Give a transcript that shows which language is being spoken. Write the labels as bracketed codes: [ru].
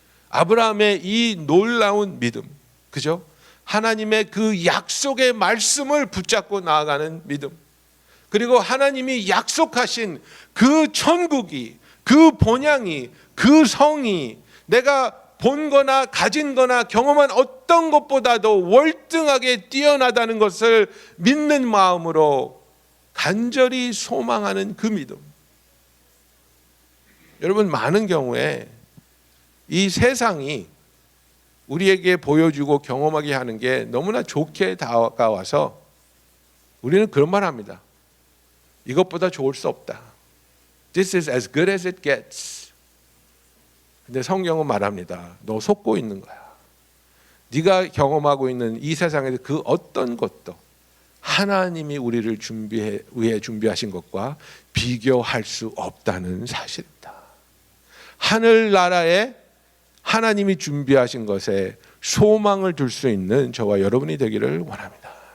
[ko] 아브라함의 이 놀라운 믿음, 그죠? 하나님의 그 약속의 말씀을 붙잡고 나아가는 믿음, 그리고 하나님이 약속하신 그 천국이, 그 본향이, 그 성이 내가 본 거나 가진 거나 경험한 어떤 것보다도 월등하게 뛰어나다는 것을 믿는 마음으로 간절히 소망하는 그 믿음. 여러분, 많은 경우에 이 세상이 우리에게 보여주고 경험하게 하는 게 너무나 좋게 다가와서 우리는 그런 말 합니다. 이것보다 좋을 수 없다. [en] This is as good as it gets. [ko] 근데 성경은 말합니다. 너 속고 있는 거야. 네가 경험하고 있는 이 세상에서 그 어떤 것도 하나님이 우리를 위해 준비하신 것과 비교할 수 없다는 사실입니다. 하늘나라에 하나님이 준비하신 것에 소망을 둘 수 있는 저와 여러분이 되기를 원합니다.